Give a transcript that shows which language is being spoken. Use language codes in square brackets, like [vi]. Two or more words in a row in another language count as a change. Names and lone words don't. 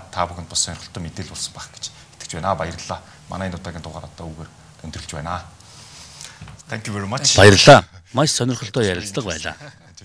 [mn] Та бүхэнд бас сонирхолтой мэдээлэл болсон байх гэж итгэж байна. Баярлалаа. Манай энэ удаагийн дугаар одоо үгээр өндөрлж байна. [en] Thank you very much. [mn] Баярлалаа. Маш сонирхолтой ярилцлага байлаа.